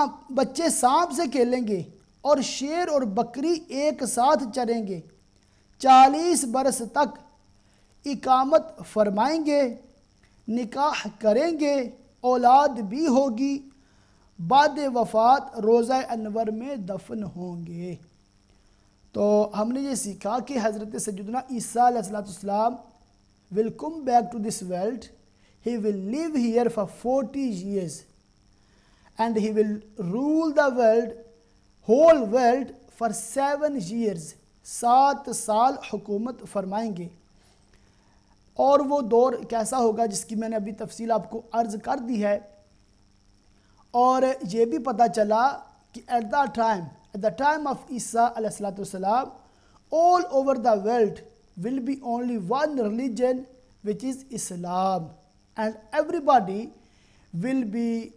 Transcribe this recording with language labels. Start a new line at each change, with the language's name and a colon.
Urdu: بچے سانپ سے کھیلیں گے اور شیر اور بکری ایک ساتھ چریں گے۔ 40 برس تک اقامت فرمائیں گے، نکاح کریں گے، اولاد بھی ہوگی، بعد وفات روضہ انور میں دفن ہوں گے۔ تو ہم نے یہ سیکھا کہ حضرت سیدنا عیسیٰ علیہ السلام
English: will come back to this world. He will live here for 40 years and he will rule the world, whole world for 7 years.
Urdu: 7 سال حکومت فرمائیں گے۔ اور وہ دور کیسا ہوگا جس کی میں نے ابھی تفصیل آپ کو عرض کر دی ہے، اور یہ بھی پتہ چلا کہ
English: at the time of Isa علیہ السلام all over the world will be
Urdu: only one religion which is Islam and everybody will be